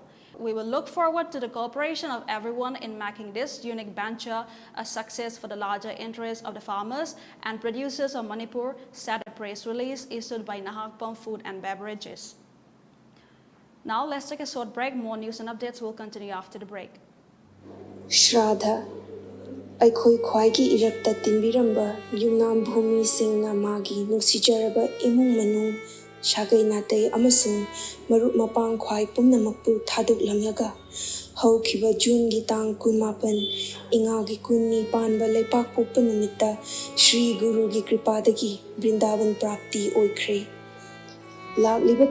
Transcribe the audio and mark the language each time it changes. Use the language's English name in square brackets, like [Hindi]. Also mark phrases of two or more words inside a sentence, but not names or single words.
[English] We will look forward to the cooperation of everyone in making this unique venture a success for the larger interests of the farmers and producers of Manipur, said a press release issued by Nahakpam Food and Beverages. Now let's take a short break. More news and updates will continue after the break. [Manipuri] Shraddha Aikhoi Khwaigi Irakta Tinbiramba Yumnam Bhumi Singna Magi Nuksijaraba Imung Manung Shagai Natei Amasung Marup Mapang Khwai Pumnamakpu Thaduk Lamlaga Hau Kiba June Gitang Kunmapan Ingagi Kunni Panba Lepak Pupanumita Shri Guru Gi Kripadagi Brindavan Prapti Oikre Laklibak